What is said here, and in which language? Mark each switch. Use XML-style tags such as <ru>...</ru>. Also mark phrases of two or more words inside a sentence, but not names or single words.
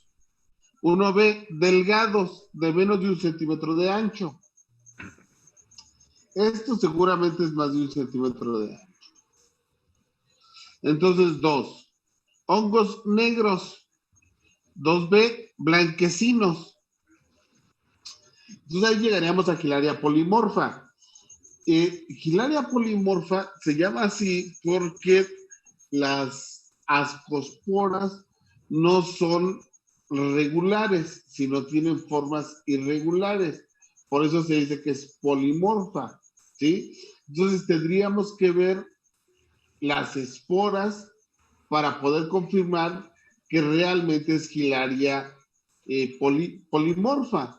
<es>1B, delgados, de menos de 1 centímetro de ancho. Esto seguramente es más de 1 centímetro de ancho. Entonces, 2. Hongos negros. 2B, blanquecinos. Entonces ahí llegaríamos a Gilaria polimorfa. Gilaria polimorfa se llama así porque las ascosporas no son regulares, sino tienen formas irregulares. Por eso se dice que es polimorfa, ¿sí? Entonces tendríamos que ver las esporas para poder confirmar que realmente es Gilaria polimorfa.</es>